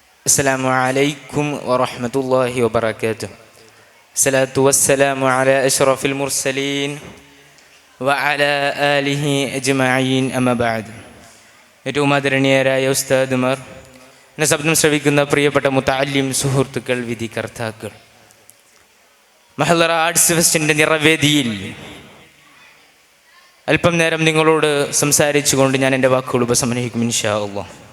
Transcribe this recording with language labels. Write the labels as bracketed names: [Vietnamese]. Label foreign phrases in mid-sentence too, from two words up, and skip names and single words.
[Arabic] السلام عليكم ورحمة الله وبركاته. الصلاة والسلام على أشرف المرسلين وعلى آله أجمعين أما بعد. [Malayalam] ഏറ്റവും ആദരണീയരായ ഉസ്താദുമാർ, എന്നെ ശബ്ദം ശ്രവിക്കുന്ന പ്രിയപ്പെട്ട മുതഅല്ലിം സുഹൃത്തുക്കൾ, വിധികർത്താക്കൾ, മഹല്ലറ ആർട്സ് ഫെസ്റ്റിൻ്റെ നിറവേദിയിൽ അല്പം നേരം നിങ്ങളോട് സംസാരിച്ചുകൊണ്ട് ഞാൻ എൻ്റെ വാക്കുകൾ ഉപസംഹരിക്കും [Arabic] إن شاء الله.